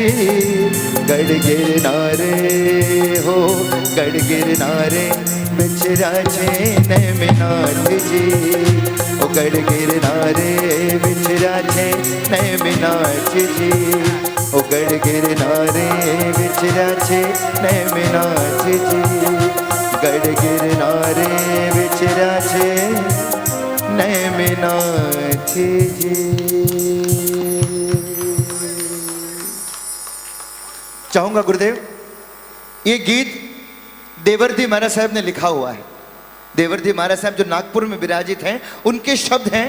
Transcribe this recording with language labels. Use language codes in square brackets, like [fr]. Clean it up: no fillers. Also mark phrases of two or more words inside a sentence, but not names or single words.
[gu] ગઢ ગિરનારે હો ગઢ ગિરનારે વિચરા છે નેમિનાથ જી। ઓ ગઢ ગિરનારે વિચરા છે નેમિનાથ જી। ઓ ગઢ ગિરનારે વિચરા છે નેમિનાથ જી। ગઢ ગિરનારે વિચરા છે નેમિનાથ જી। [hi] चाहूंगा गुरुदेव, ये गीत देवर्षि महाराज साहब ने लिखा हुआ है। देवर्षि महाराज साहब जो नागपुर में विराजित हैं, उनके शब्द हैं।